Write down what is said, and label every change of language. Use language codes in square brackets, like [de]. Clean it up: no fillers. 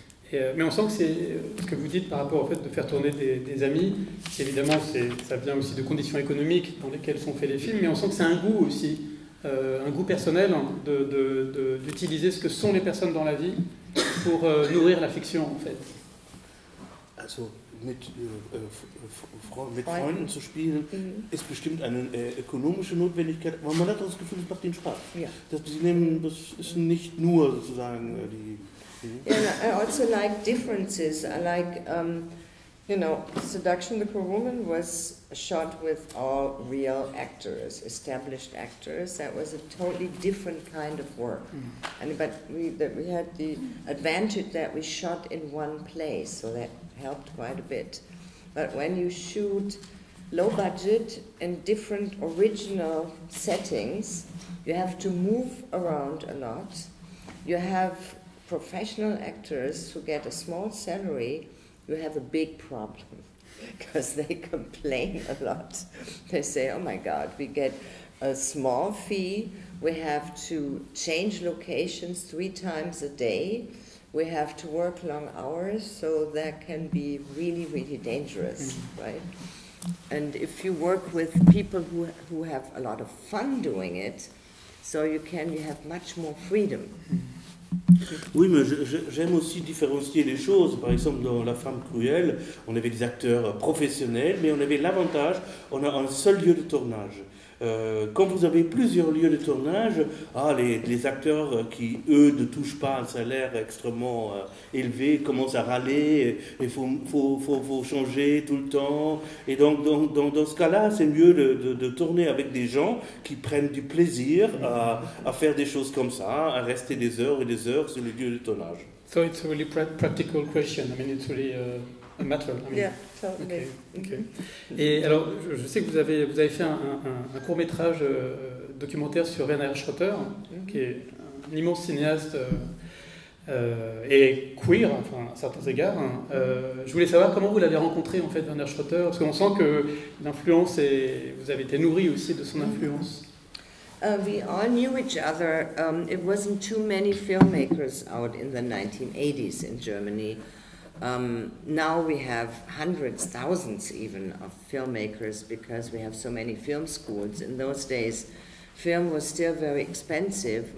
[fr] Mais on sent que c'est ce que vous dites par rapport au fait de faire tourner des amis. Évidemment, ça vient aussi de conditions économiques dans lesquelles sont faits les films, mais on sent que c'est un goût aussi, un goût personnel d'utiliser ce que sont les personnes dans la vie pour nourrir la fiction, en fait. [de] Also, mit Freunden zu spielen, ist bestimmt eine ökonomische Notwendigkeit, aber man hat das Gefühl, es macht ihnen Spaß. Ja. Das ist nicht nur sozusagen die... [en] Yeah, I also like differences. I like, Seduction of the Poor Woman was shot with all real actors, established actors. That was a totally different kind of work. But we had the advantage that we shot in one place, so that helped quite a bit. But when you shoot low budget in different original settings, you have to move around a lot. You have professional actors who get a small salary, you have a big problem because they complain a lot. They say, oh my God, we get a small fee, we have to change locations 3 times a day, we have to work long hours, so that can be really, really dangerous, right? And if you work with people who have a lot of fun doing it, so you have much more freedom. [fr] Oui, mais j'aime aussi différencier les choses. Par exemple, dans La Femme Cruelle, on avait des acteurs professionnels, mais on avait l'avantage, on a un seul lieu de tournage. Quand vous avez plusieurs lieux de tournage, les acteurs qui, eux, ne touchent pas un salaire extrêmement élevé, commencent à râler, il faut changer tout le temps. Et donc, dans ce cas-là, c'est mieux de tourner avec des gens qui prennent du plaisir à faire des choses comme ça, à rester des heures et des heures sur le lieu de tournage. [en] So it's a really practical question. I mean, it's really a matter. I mean, Yeah, totally. Okay. [fr] Et alors, je sais que vous avez fait un court-métrage documentaire sur Werner Herzog, qui est immense cinéaste et queer, enfin, à certains égards. Je voulais savoir comment vous l'avez rencontré, en fait, Werner Schröter, parce qu'on sent que l'influence, vous avez été nourri aussi de son influence. [en] We all knew each other. It wasn't too many filmmakers out in the 1980s in Germany. Now we have hundreds, thousands even, of filmmakers because we have so many film schools. In those days, film was still very expensive.